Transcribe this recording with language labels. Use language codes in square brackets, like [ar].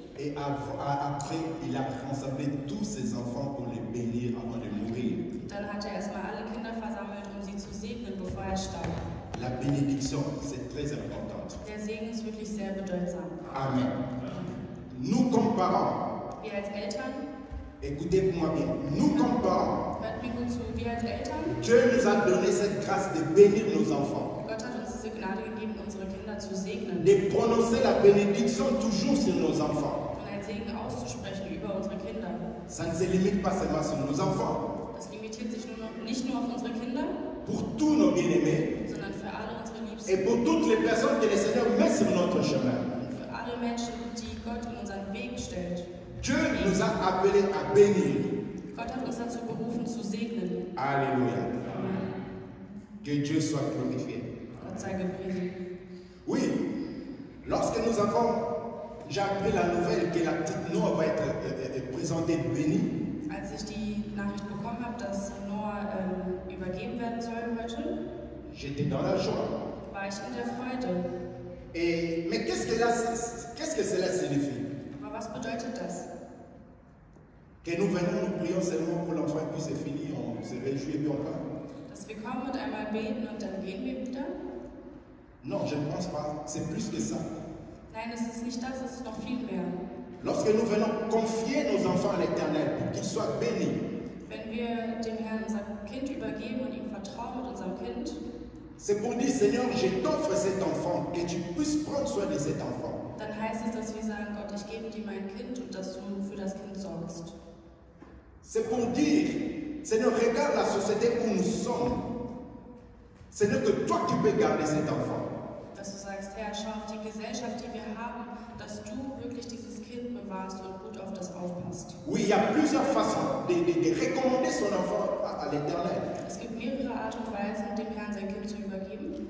[fr] Et après, il a rassemblé tous ses enfants pour les bénir avant de mourir. [de] Dann hat er erstmal alle Kinder versammelt, um sie zu segnen, bevor er starb. [fr] La bénédiction, c'est très important. [de] Der Segen ist wirklich sehr bedeutsam. [fr] Amen. Nous comme parents, [de] Wir als Eltern, [fr] écoutez-moi bien, nous comme parents, [de] hört mir gut zu, wir als Eltern, [fr] Dieu nous a donné cette grâce de bénir nos enfants, [de] Gott hat uns diese Gnade gegeben, unsere Kinder zu segnen [fr] de prononcer la bénédiction toujours sur nos enfants. [de] und einen Segen auszusprechen über unsere Kinder. [fr] Ça ne se limite pas seulement sur nos enfants. [de] Das limitiert sich nicht nur auf unsere Kinder, [fr] Pour tous nos bien-aimés [de] sondern für alle unsere Liebsten [fr] et pour toutes les personnes que le Seigneur met sur notre chemin. [de] und für alle Menschen, die Gott in unseren Weg stellt. [fr] Dieu nous a appelés à bénir. [de] Gott hat uns dazu berufen, zu segnen. [fr] Alléluia. Que Dieu soit glorifié. [de] Gott sei gepriesen. [fr] Oui, lorsque j'ai appris la nouvelle que la petite Noah va être présentée bénie. [de] Als ich die Nachricht bekommen habe, dass Noah übergeben werden soll heute, [fr] J'étais dans la joie. [de] war ich in der Freude. [fr] Mais qu'est-ce que cela signifie? [de] Aber was bedeutet das? [fr] Que nous venons, nous prions seulement pour l'enfant et puis c'est fini, on se réjouit et puis on part. [de] Dass wir kommen und einmal beten und dann gehen wir wieder? [fr] Non, je ne pense pas. C'est plus que ça. [de] Nein, es ist nicht das, es ist noch viel mehr. [fr] Lorsque nous venons confier nos enfants à l'Éternel pour qu'ils soient bénis, [de] Wenn wir dem Herrn unser Kind übergeben und ihm vertrauen mit unserem Kind, [fr] c'est pour dire, Seigneur, je t'offre cet enfant, que tu puisses prendre soin de cet enfant. [de] dann heißt es, dass wir sagen, Gott, ich gebe dir mein Kind und dass du für das Kind sorgst. [fr] C'est pour dire, Seigneur, regarde la société où nous sommes. Seigneur, que toi tu peux garder cet enfant. [de] Dass du sagst, Herr, schau auf die Gesellschaft, die wir haben, dass du wirklich dieses Kind bewahrst und gut auf das aufpasst. [fr] Oui, il y a plusieurs façons de recommander son enfant à l'Éternel. [de] Es gibt mehrere Art und Weisen, dem Herrn sein Kind zu übergeben.